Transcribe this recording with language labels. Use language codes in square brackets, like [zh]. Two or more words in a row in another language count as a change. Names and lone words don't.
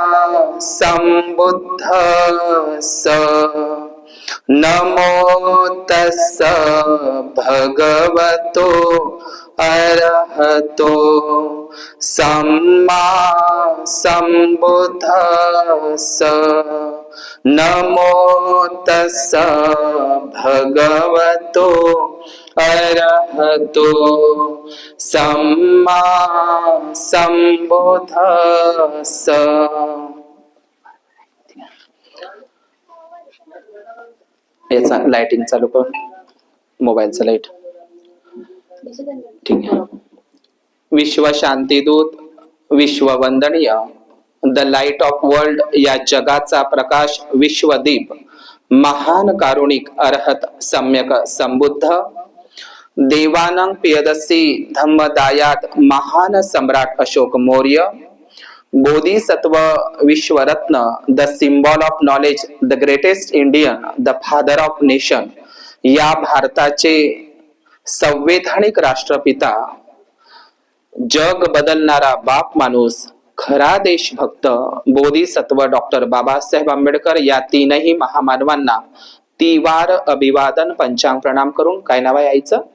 [pi] सम्बुद्धस्स नमो तस्स भगवतो अरहतो सम्मा सम्बुद्धस्स नमो तस्स भगवतो अरहतो सम्मा सम्बुद्धस्स. [mr] याचा लाइटिंग चालू कर, मोबाईलचा लाईट. ठीक आहे. विश्व शांतीदूत, विश्ववंदनीय, [en] The light of world [mr] या जगाचा प्रकाश विश्वदीप, महान कारुणिक अरहत सम्यक संबुद्ध, देवानंग पियदसी धम्मदायात महान सम्राट अशोक मौर्य, बोधिसत्व विश्वरत्न, द [en] Symbol of knowledge, the greatest Indian, the father of nation, [mr] या भारताचे संवैधानिक राष्ट्रपिता, जग बदलणारा बाप माणूस, खरा देशभक्त, बोधिसत्व डॉक्टर बाबासाहेब आंबेडकर या तीनही महामानवांना तिवार अभिवादन पंचांग प्रणाम करून काय नाव आहे आईचं?